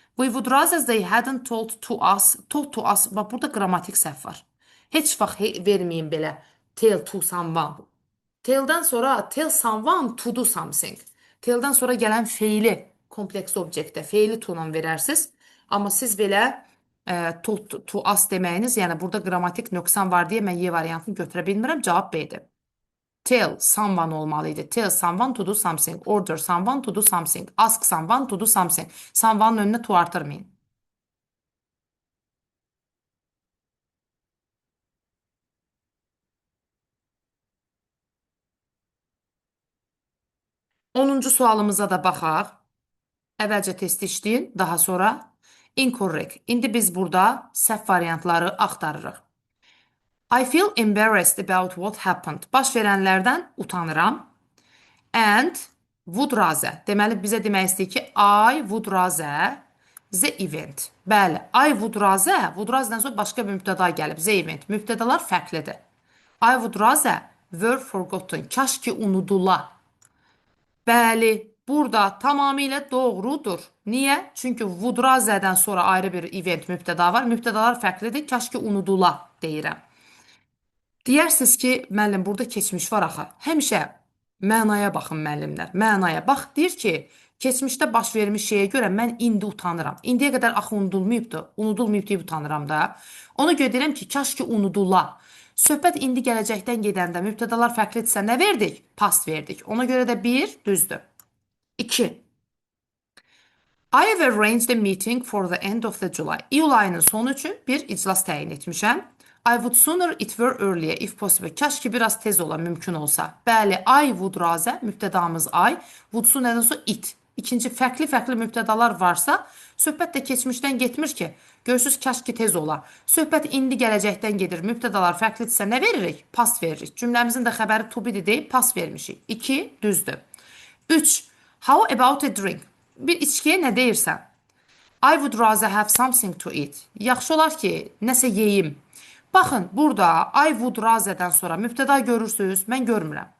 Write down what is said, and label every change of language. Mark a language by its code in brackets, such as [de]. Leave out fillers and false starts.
[en] We would rather they hadn't told to us. Told to us. [az] Bax, burada qrammatik səhv var. Heç vaxt verməyin belə. [en] Tell to someone. [az] Tell'dən sonra [en] tell someone to do something. [az] Tell'dən sonra gələn feili kompleks obyektdə feili to ilə verərsiniz. Amma siz belə to us deməyiniz, yəni burada qrammatik nöqsan var deyə mən Y variantını götürə bilmirəm. Cavab B-dir. Tell someone olmalıydı. [en] Tell someone to do something. Order someone to do something. Ask someone to do something. [az] Someone'ın önüne to artırmayın. 10-cu sualımıza da baxaq. Əvvəlcə testi işləyin, daha sonra incorrect. İndi biz burada səhv variantları axtarırıq. [en] I feel embarrassed about what happened. [az] Baş verənlərdən utanıram. [en] And would rather. [az] Deməli bizə demək istəyir ki, [en] I would rather the event. [az] Bəli, I would rather. Would rather'dan sonra başqa bir mübtəda gəlib. The event. Mübtədalar fərqlidir. [en] I would rather were forgotten. [az] Kaş ki unudula. Bəli, burada tamamilə doğrudur. Niyə? Çünki would rather'dən sonra ayrı bir event mübtəda var. Mübtədalar fərqlidir. Kaş ki unudula deyirəm. Deyirsiniz ki, müəllim, burada keçmiş var axı. Həmişə mənaya baxın müəllimlər. Mənaya bax, deyir ki, keçmişdə baş vermiş şeyə görə mən indi utanıram. İndiyə qədər axı unudulmayıbdı. Unudulmayıb deyib utanıram da. Ona görə deyirəm ki, kaş ki unudula. Söhbət indi gələcəkdən gedəndə mübtədalar fərqlidirsə nə verdik? Past verdik. Ona görə də 1 düzdür. 2. [en] I have arranged a meeting for the end of the July. [az] İyul ayının sonu üçün bir iclas təyin etmişəm. [en] I would sooner it were earlier if possible. [az] Kaş ki biraz tez ola, mümkün olsa. Bəli, I would rather, mübtədamız I, would sooner sonra it. İkinci fərqli mübtədalar varsa, söhbət də keçmişdən getmir ki. Görürsüz, kaş ki tez ola. Söhbət indi gələcəkdən gedir. Mübtədalar fərqlidirsə nə veririk? Past veririk. Cümləmizin də xəbəri to be deyib past vermişik. 2 düzdür. 3. [en] How about a drink? [az] Bir içkiyə nə deyirsən? [en] I would rather have something to eat. [az] Yaxşı olar ki, nəsə yeyim. Baxın, burada I would rather'dən sonra mübtəda görürsünüz, mən görmürəm.